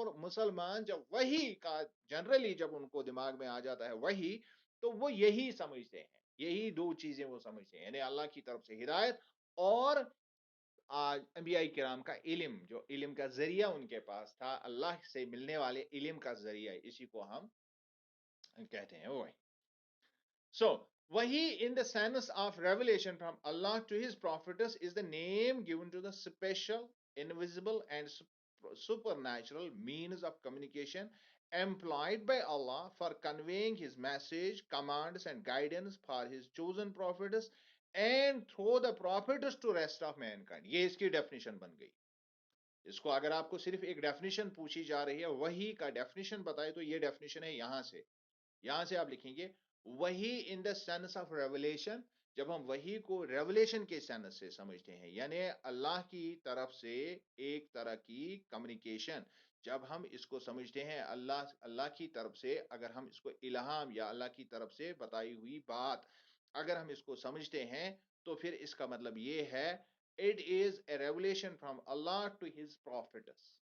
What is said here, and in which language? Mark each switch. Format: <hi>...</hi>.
<ur>اور مسلمان جب وحی کا جنرلی جب ان کو دماغ میں آ جاتا ہے وحی, تو وہ یہی سمجھتے ہیں, یہی دو چیزیں وہ سمجھتے ہیں, یعنی اللہ کی طرف سے ہدایت اور انبیاء کرام کا علم, جو علم کا ذریعہ ان کے پاس تھا, اللہ سے ملنے والے علم کا ذریعہ, اسی کو ہم کہتے ہیں وہی.</ur> <en>So, wahi in the sense of revelation from Allah to his prophets is the name given to the special, invisible and supernatural means of communication employed by Allah for conveying his message, commands and guidance for his chosen prophets and through the prophets to rest of mankind.</en> <ur>یہ اس کی definition بن گئی. اس کو اگر آپ کو صرف ایک definition پوچھی جا رہی ہے, وہی کا ڈیفینیشن بتائے, تو یہ ڈیفینیشن ہے یہاں سے آپ لکھیں گے</ur> <en>وہی in the sense of revelation.</en> <ur>جب ہم وہی کو ریولیشن کے سینس سے سمجھتے ہیں, یعنی اللہ کی طرف سے ایک طرح کی کمیونیکیشن, جب ہم اس کو سمجھتے ہیں اللہ کی طرف سے, اگر ہم اس کو الہام یا اللہ کی طرف سے بتائی ہوئی بات اگر ہم اس کو سمجھتے ہیں, تو پھر اس کا مطلب یہ ہے</ur> <en>It is a revelation from Allah to his prophets.</en>